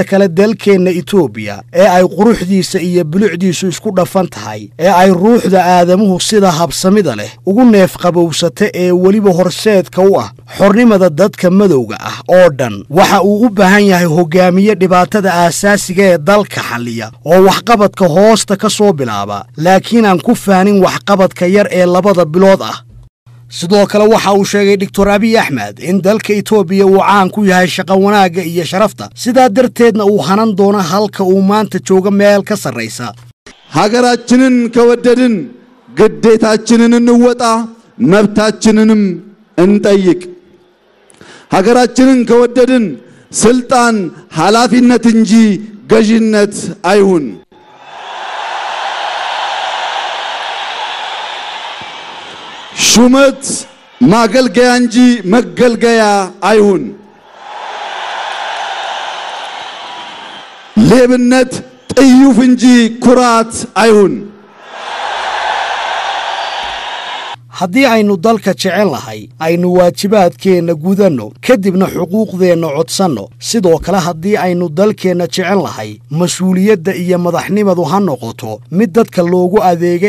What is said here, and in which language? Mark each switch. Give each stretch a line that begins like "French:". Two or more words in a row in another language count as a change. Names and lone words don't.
Somali: kale dalkeena Itoobiya ee ay quruxdiisa iyo bilicdiisu isku dhafan tahay ee ay ruuxda aadamuhu sida habsamida leh ugu neef qabowsata ee waliba horseedka u ah xornimada dadka madowga ah oo dhan waxa uu u baahan yahay hogaamiye dhibaatada aasaasiga ee dalka xalliya oo waxqabadka hoosta ka soo bilaaba laakiin aan ku faanin waxqabadka yar ee labada bilood ah sidoo kale waxa uu sheegay Dr. Abiy Ahmed in dalka Itoobiya uu caan ku yahay shaqo wanaaga iyo sharafta sidaa darteedna uu hanan doono halka uu maanta jooga meel ka sarreysa
Amharic: ሀገራችንን ከወደድን ግዴታችንን እንወጣ መብታችንንም እንጠይቅ ሀገራችንን ከወደድን ስልጣን ኃላፊነት እንጂ ገዢነት አይሁን ሹመት ማገልገያ እንጂ መገልገያ አይሁን ሌብነት ጥዩፍ እንጂ ኩራት አይሁን
Somali: haddii aynu dalka jecel lahay aynu waajibaadkeena gudanno kadibna xuquuqdeena codsanno sidoo kale haddii aynu dalkeena jecel lahay mas'uuliyadda iyo madaxnimadu ha noqoto mid dadka loogu adeega